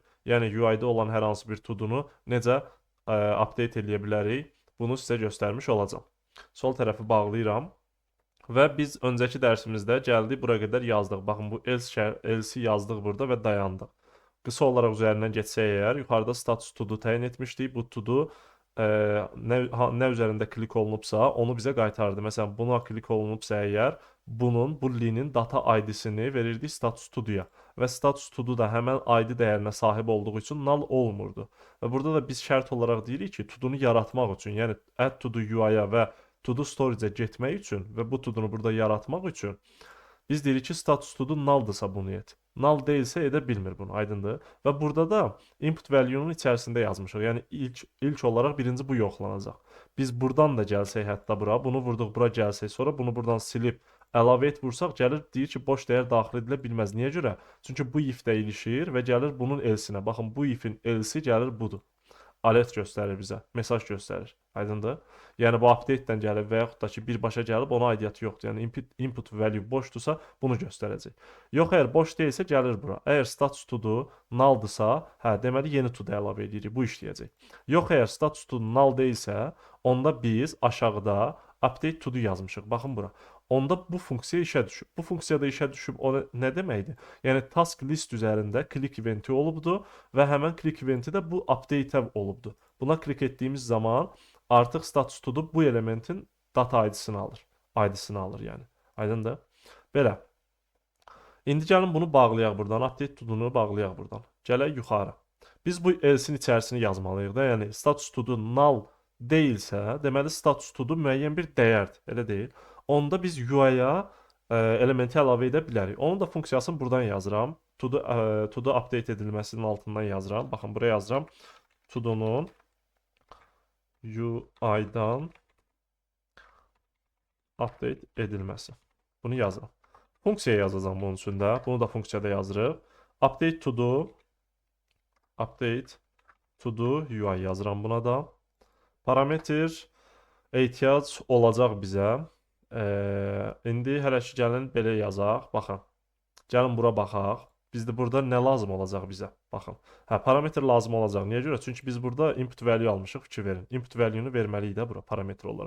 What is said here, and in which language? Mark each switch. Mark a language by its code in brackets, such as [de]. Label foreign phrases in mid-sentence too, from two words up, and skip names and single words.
[az] Yəni UI-da olan hər hansı bir to-do'nu necə update edə bilərik, bunu sizə göstərmiş olacağam. Sol tərəfi bağlayıram və biz öncəki dərsimizdə gəldik bura qədər yazdıq. Baxın bu else yazdıq burada və dayandıq. Qısa olaraq üzərindən geçsək əgər, yuxarıda [en] status to-do [az] təyin etmişdik. Bu to-do nə üzərində klik olunubsa, onu bizə qaytardı. Məsələn, buna klik olunubsa əgər, bu linin [en] data ID- [az] sini verirdik [en] status to-do- [az] ya və [en] status to-do [az] da həmən ID dəyərinə sahib olduğu üçün null olmurdu. Və burada da biz şərt olaraq deyirik ki, to-do-nu yaratmaq üçün, yəni [en] add to-do UI- [az] ya və [en] to-do storage- [az] ə getmək üçün və bu to-do-nu burada yaratmaq üçün biz deyirik ki, [en] status to-do [az] null-dırsa bunu et. Null deyilsə edə bilmir bunu, aydındır? Və burada da [en] input value- [az] nun içərisində yazmışıq. Yəni ilk olaraq birinci bu yoxlanacaq. Biz buradan da gəlsək hətta bura, bunu vurduq, bura gəlsək, sonra bunu buradan silib əlavə et vursaq, gəlir deyir ki, boş dəyər daxil edilə bilməz. Niyə görə? Çünki bu if-də ilişir və gəlir bunun else-nə. Baxın, bu if-in else gəlir budur. Alert göstərir bizə, mesaj göstərir. Aydındır? Yəni bu update-dən gəlib və yaxud da ki, birbaşa gəlib ona aidiyyəti yoxdur. Yəni [en] input value [az] boşdursa bunu göstərəcək. Yox, əgər boş deyilsə gəlir bura. Əgər [en] status to-do [az] null-dırsa, hə, deməli yeni to-do əlavə edirik. Bu işləyəcək. Yox, əgər [en] status to-do [az] null deyilsə, onda biz aşağıda [en] update to-do [az] yazmışıq. Baxın bura. Onda bu funksiya işə düşüb. Bu funksiyada işə düşüb o nə deməkdir? Yəni [en] task list [az] üzərində click eventi olubdu və həmən click eventi də bu update-ə olubdu. Buna klik etdiyimiz zaman artıq [en] status to-do [az] bu elementin [en] data ID- [az] sini alır. ID-sini alır yəni. Aydındır? Belə. İndi gəlin bunu bağlayaq buradan. [en] Update to-do- [az] nu bağlayaq buradan. Gələk yuxarı. Biz bu else-in içərisini yazmalıyıq da. Yəni [en] status to-do [az] null deyilsə, deməli [en] status to-do [az] müəyyən bir dəyərdir. Elə deyil. Onda biz UI-ya elementi əlavə edə bilərik. Onun da funksiyasını buradan yazıram. To-do update edilməsinin altından yazıram. Baxın, buraya yazıram. To-do'nun UI-dan update edilməsi. Bunu yazıram. Funksiya yazacağım bunun üçün də. Bunu da funksiyada yazırıq. [en] Update to-do UI [az] yazıram buna da. Parametr ehtiyac olacaq bizə. İndi hələ ki gəlin belə yazaq. Baxın. Gəlin bura baxaq. Bizdə burada nə lazım olacaq bizə? Baxın. Hə, parametr lazım olacaq. Niyə görə? Çünki biz burada [en] input value [az] almışıq, fikir verin. [en] Input value- [az] nu verməliyik də bura parametr olaraq.